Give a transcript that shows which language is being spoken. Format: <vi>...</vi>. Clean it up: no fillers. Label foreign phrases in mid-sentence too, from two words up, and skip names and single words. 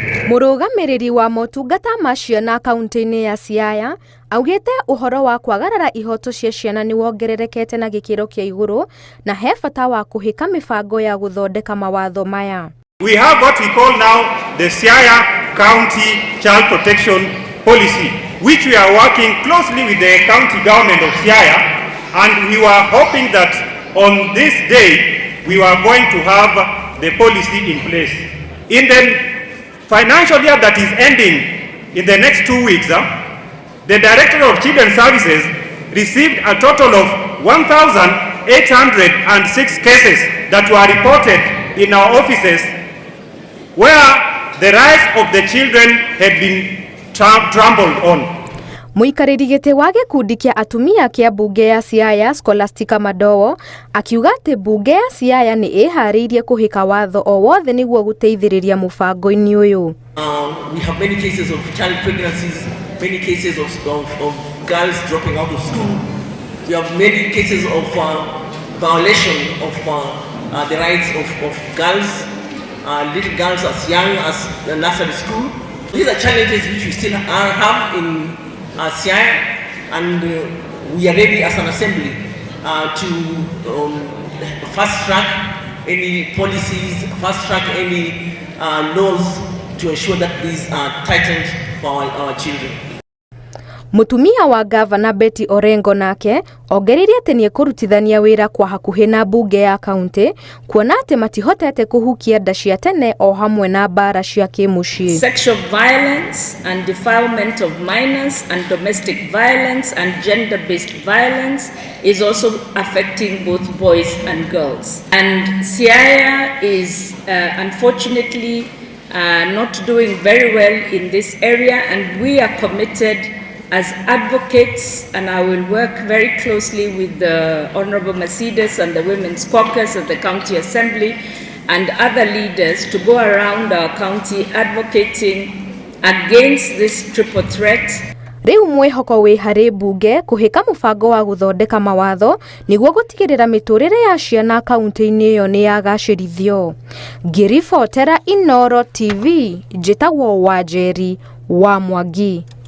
<ki>Mũrũgamĩrĩri wa motungata ma ciana kaunti-inĩ ya Siaya augĩte ũhoro wa kwagarara ihoto cia ciana nĩ wongererekete na gĩkĩro kĩa igũrũ na he bata wa kũhĩka mĩbango ya gũthondeka mawatho maya.</ki> <en>We have what we call now the Siaya County Child Protection Policy, which we are working closely with the county government of Siaya, and we were hoping that on this day we were going to have the policy in place. In the financial year that is ending in the next 2 weeks, the Director of Children's Services received a total of 1,806 cases that were reported in our offices where the rights of the children had been trampled on.</en> <ki>Mũikarĩri gĩtĩ wa gĩkundi kĩa atumia kĩa bunge ya Siaya Scholastica Madowo akiuga atĩ bunge ya Siaya nĩ ĩharĩirie kũhĩka watho o wothe nĩguo gũteithĩrĩria mũbango-inĩ ũyũ.</ki> <en>We have many cases of child pregnancies, many cases of girls dropping out of school. We have many cases of violation of the rights of girls, little girls as young as nursery school. These are challenges which we still have in Siaya, and we are ready as an assembly to fast track any policies, fast track any laws to ensure that these are tightened for our children.</en> <ki>Mutumia wa Gavana Betty Orengo nake ongereire atĩ nĩ kũrutithania wĩra kwa hakuhĩ na bunge ya kaunti kuona atĩ matihotete kũhukia nda cia tene o hamwe na mbara cia kĩmũciĩ.</ki> <en>Sexual violence and defilement of minors and domestic violence and gender-based violence is also affecting both boys and girls. And Siaya is unfortunately not doing very well in this area, and we are committed as advocates, and I will work very closely with the Honorable Mercedes and the Women's Caucus of the County Assembly and other leaders to go around our county advocating against this triple threat.</en> <ki>Rĩu mwĩhoko wĩ harĩ bunge kũhĩka mũbango wa gũthondeka mawatho nĩguo gũtigĩrĩra mĩtũrĩre ya ciana kaunti-inĩ ĩyo nĩ yagacĩrithio. Ngĩribotera Inooro TV, njĩtagwo Wanjeri wa Mwangi.</ki>